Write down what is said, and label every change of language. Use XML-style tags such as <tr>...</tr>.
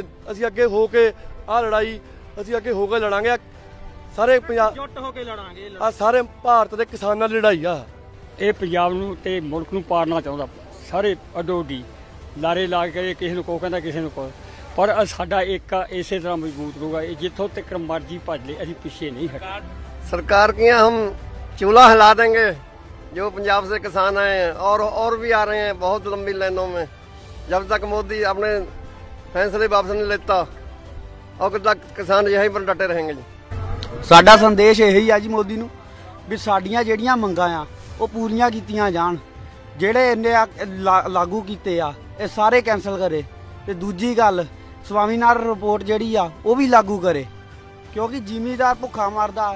<pa>ਅਸੀਂ ਅੱਗੇ ਹੋ ਕੇ ਆਹ ਲੜਾਈ ਅਸੀਂ ਅੱਗੇ ਹੋ ਕੇ ਲੜਾਂਗੇ। ਸਾਰੇ ਪੰਜਾਬ ਜੁੱਟ ਹੋ ਕੇ ਲੜਾਂਗੇ। ਆ ਸਾਰੇ ਭਾਰਤ ਦੇ ਕਿਸਾਨਾਂ ਦੀ ਲੜਾਈ ਆ। ਇਹ ਪੰਜਾਬ ਨੂੰ ਤੇ ਮੁਲਕ ਨੂੰ ਪਾੜਨਾ ਚਾਹੁੰਦਾ। ਸਾਰੇ ਅਡੋਡੀ ਲਾਰੇ ਲਾ ਕੇ ਕਿਸੇ ਨੂੰ ਕੋ ਕਹਿੰਦਾ, ਕਿਸੇ ਨੂੰ ਕੋ, ਪਰ ਸਾਡਾ ਇੱਕ ਇਸੇ ਤਰ੍ਹਾਂ ਮਜ਼ਬੂਤ ਰਹੂਗਾ। ਇਹ ਜਿੱਥੋਂ तक मर्जी भज ले, ਅਸੀਂ ਪਿੱਛੇ नहीं हटे।</pa> <hi>सरकार के यहाँ हम चूल्हा हिला देंगे। जो पंजाब से किसान आए हैं और भी आ रहे हैं बहुत लंबी लाइनों में, जब तक मोदी अपने फैसले वापस नहीं लेता और तक किसान यहीं पर डटे रहेंगे जी।</hi> <pa>ਸਾਡਾ ਸੰਦੇਸ਼ ਇਹੀ ਆ ਜੀ ਮੋਦੀ ਨੂੰ ਵੀ ਸਾਡੀਆਂ ਜਿਹੜੀਆਂ ਮੰਗਾਂ ਆ ਉਹ ਪੂਰੀਆਂ ਕੀਤੀਆਂ ਜਾਣ। ਜਿਹੜੇ ਇਹਨੇ ਲਾਗੂ ਕੀਤੇ ਆ ਇਹ ਸਾਰੇ ਕੈਂਸਲ ਕਰੇ। ਤੇ ਦੂਜੀ ਗੱਲ, ਸਵਾਮੀਨਾਥਨ ਰਿਪੋਰਟ ਜਿਹੜੀ ਆ ਉਹ ਵੀ ਲਾਗੂ ਕਰੇ, ਕਿਉਂਕਿ ਜ਼ਿਮੀਦਾਰ ਭੁੱਖਾ ਮਰਦਾ।</pa>